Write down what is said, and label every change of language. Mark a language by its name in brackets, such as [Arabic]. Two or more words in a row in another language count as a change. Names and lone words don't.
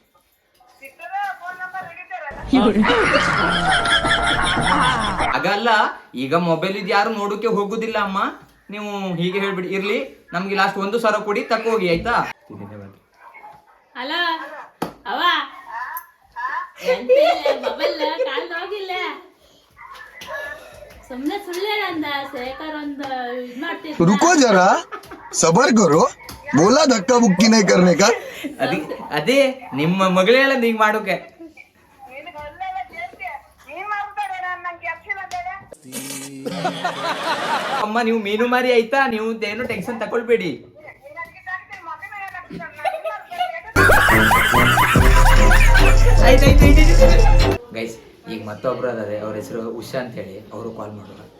[Kannada] ಹಾಗಲ್ಲ, ಈಗ ಮೊಬೈಲ್ ಇದು ಯಾರು ನೋಡೋಕೆ ಹೋಗುದಿಲ್ಲ ಅಮ್ಮ, ನೀವು ಹೀಗೆ ಹೇಳ್ಬಿಡಿ. ಇರ್ಲಿ, ನಮ್ಗೆ ಲಾಸ್ಟ್ 1,000 ಕೊಡಿ, ತಕೋಗಿ ಆಯ್ತಾ? ಹಲೋ ಅವ ಮೊಬೈಲ್ ಕಾಲ್ ಹೋಗಿಲ್ಲ, ಸುಮ್ನೆ ಸುಳ್ಳೆ ಅಂದ ಶೇಖರ್ ಒಂದು ಇದ್ ಮಾಡ್ತಿದ್ದ. [Hindi] रुको जरा सबर करो बोला धक्का बुक्की नहीं करने का. [Kannada] ಅದೇ ನಿಮ್ಮ ಮಗಳೇ ಹೇಳ ಹಿಂಗ್ ಮಾಡೋಕೆ. ಅಮ್ಮ ನೀವು ಮೀನು ಮಾರಿ ಆಯ್ತಾ, ನೀವು ಏನು ಟೆನ್ಷನ್ ತಕೊಳ್ಬೇಡಿ. ಗೈಸ್, ಈಗ ಮತ್ತೊಬ್ರು ಅದಾರೆ, ಅವ್ರ ಹೆಸರು ಉಷಾ ಅಂತ ಹೇಳಿ, ಅವರು ಕಾಲ್ ಮಾಡೋಣ.